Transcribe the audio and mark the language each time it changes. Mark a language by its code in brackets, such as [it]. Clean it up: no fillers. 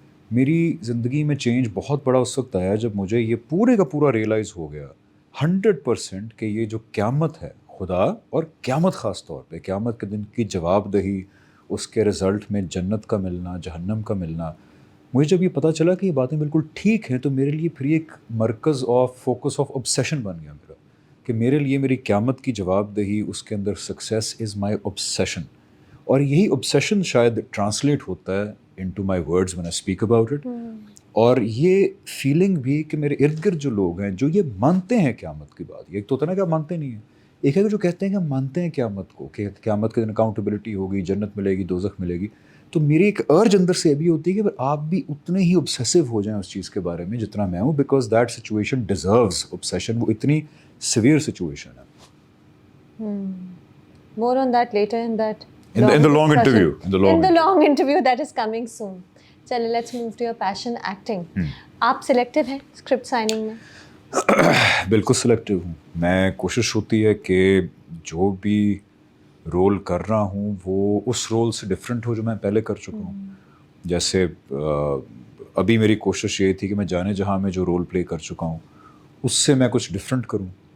[hi] मेरी ज़िंदगी में चेंज बहुत बड़ा उस वक्त आया जब मुझे ये पूरे का पूरा रियलाइज़ हो गया 100% कि ये जो क़यामत है, खुदा और क़यामत ख़ास तौर पे क़यामत के दिन की जवाबदही, उसके रिज़ल्ट में जन्नत का मिलना, जहन्नम का मिलना, मुझे जब ये पता चला कि ये बातें बिल्कुल ठीक हैं, तो मेरे लिए फिर एक मरकज़ ऑफ फोकस ऑफ ऑब्सेशन बन गया मेरा, कि मेरे लिए मेरी क़यामत की जवाबदही, उसके अंदर [en] Success is my obsession. [hi] और यही ऑब्सेशन शायद ट्रांसलेट होता है [en] into my words when I speak about it. [hi] और ये फीलिंग भी कि मेरे इर्द गिर्द जो लोग हैं जो ये मानते हैं क़यामत की बात, ये एक तो होता है ना कि आप मानते नहीं हैं, एक है कि जो कहते हैं कि हम मानते हैं क़यामत को, कि क़यामत के दिन अकाउंटेबिलिटी होगी, जन्नत मिलेगी, दोज़ख मिलेगी. तो मेरी एक अर्ज अंदर से अभी होती है कि आप भी उतने ही ऑब्सेसिव हो जाएं उस चीज़ के बारे में जितना मैं हूँ, [en] Because that situation deserves obsession. [hi] वो इतनी सिवियर सिचुएशन है. [en] More on that later in that in the long interview. In the long interview that is coming soon. चलिए, let's move to your passion, acting. [hi] आप selective हैं script signing में? बिल्कुल selective हूँ. मैं कोशिश होती है कि जो भी रोल कर रहा हूँ वो उस रोल से डिफरेंट हो जो मैं पहले कर चुका हूँ. जैसे अभी मेरी कोशिश ये थी कि मैं जाने जहाँ में जो रोल प्ले कर चुका हूँ उससे मैं कुछ डिफरेंट करूँ.